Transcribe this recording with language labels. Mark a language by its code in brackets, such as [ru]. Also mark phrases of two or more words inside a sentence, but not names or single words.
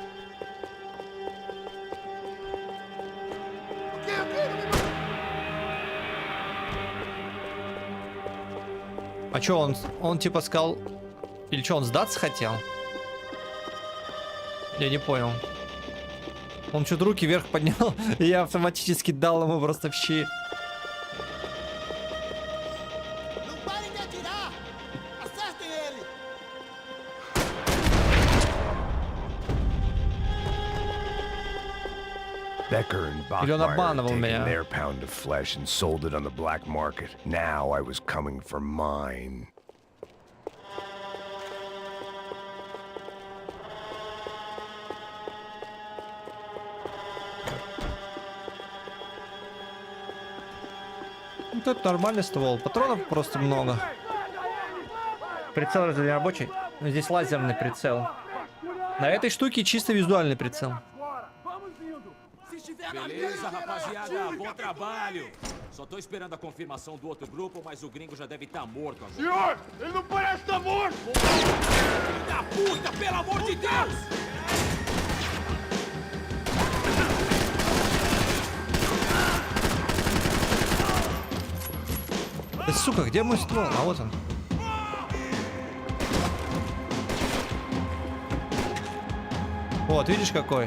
[ru] А чё, он типа сказал... Или что, он сдаться хотел? Я не понял. Он что-то руки вверх поднял, и я автоматически дал ему просто в щи. [en] Becker and Bachmeyer had taken their pound of flesh and sold it on the black market. Now I was coming for mine. [ru] Вот это нормальный ствол. Патронов просто много. Прицел разве не рабочий? Здесь лазерный прицел. На этой штуке чисто визуальный прицел. [pt] Beleza, rapaziada, bom trabalho. Só tô esperando a confirmação do outro grupo, mas o gringo já deve estar morto agora. Senhor, ele não parece estar morto! Filho da puta, pelo amor de Deus! [ru] Да, сука, где мой ствол? А вот он. Вот, видишь какой?